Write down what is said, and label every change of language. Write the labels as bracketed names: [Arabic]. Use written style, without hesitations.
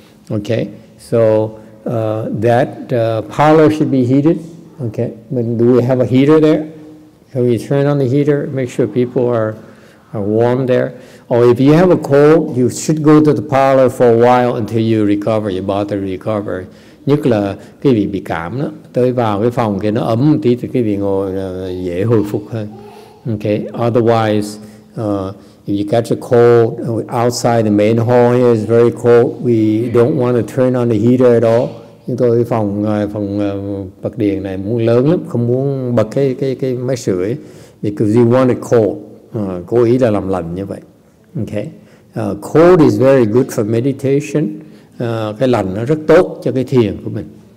[English] Okay, so that parlor should be heated. Okay, but do we have a heater there? Can we turn on the heater? Make sure people are warm there. Or if you have a cold, you should go to the parlor for a while until you recover. You bother to recover. [Vietnamese] Nhất là quý vị bị cảm đó, tới vào cái phòng kia nó ấm một tí thì quý vị ngồi dễ hồi phục hơn. [English] Okay. Otherwise, if you catch a cold outside the main hall here is very cold, we don't want to turn on the heater at all. [Vietnamese] Chúng tôi cái phòng bật điện này muốn lớn lắm, không muốn bật cái máy sưởi, [English] because you want it cold. [Vietnamese] Cố ý là làm lạnh như vậy. Okay. [English] Cold is very good for meditation. [Vietnamese] Cái lạnh nó rất tốt cho cái thiền của mình.